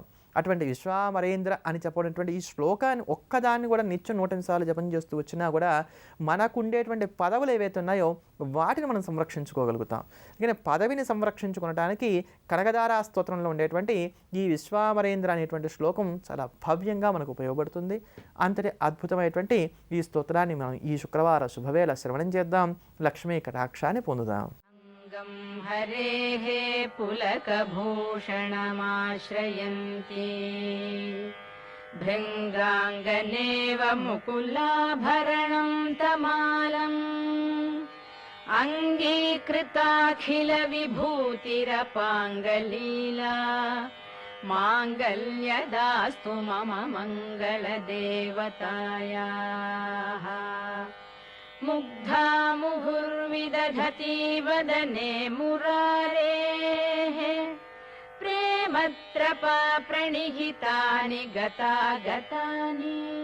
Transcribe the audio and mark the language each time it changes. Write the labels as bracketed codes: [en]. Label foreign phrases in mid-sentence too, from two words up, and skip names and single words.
[te] అటువంటి విశ్వామరేంద్ర అని చెప్పబడినటువంటి ఈ శ్లోకాన్ని ఒక్కదాన్ని కూడా నిత్యం 108 సార్లు జపం చేస్తూ వచ్చినా కూడా మనకు ఉండేటువంటి పదవులు ఏవైతే ఉన్నాయో వాటిని మనం సంరక్షించుకోగలుగుతాం. అందుకని పదవిని సంరక్షించుకోవడానికి కనకధారా స్తోత్రంలో ఉండేటువంటి ఈ విశ్వామరేంద్ర అనేటువంటి శ్లోకం చాలా భవ్యంగా మనకు ఉపయోగపడుతుంది. అంతటి అద్భుతమైనటువంటి ఈ స్తోత్రాన్ని మనం ఈ శుక్రవార శుభవేళ శ్రవణం చేద్దాం, లక్ష్మీ కటాక్షాన్ని పొందుదాం. [sa] गं हरेः पुलकभूषणमाश्रयन्ति भृङ्गाङ्गनेव मुकुलाभरणं तमालम् अङ्गीकृताखिलविभूतिरपाङ्गलीला माङ्गल्यदास्तु मम मङ्गलदेवतायाः मुग्धा मुहुर्विदधति वदने मुरारेः प्रेमत्रपा प्रणिहितानि गतागतानि